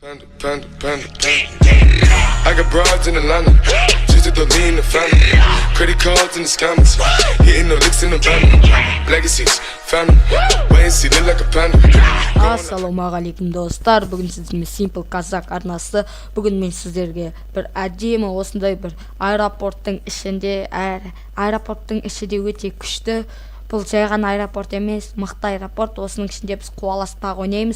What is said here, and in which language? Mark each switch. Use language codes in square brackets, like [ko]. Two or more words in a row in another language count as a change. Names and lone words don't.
[en] I got broads in Atlanta, just to lean the family. Credit cards in the scammers, hitting the licks in the van. Legacies, family, wait and see, look like a panda. [kk] Ассалаумағалейкум достар, бүгін сіздермен Simple Kazakh арнасы. Бүгін мен сіздерге бір әдемі осындай бір аэропорттың ішінде, аэропорттың іші де өте күшті. Бұл жай ғана аэропорт емес, мықты аэропорт. Осының ішінде біз қуаласпақ ойнаймыз.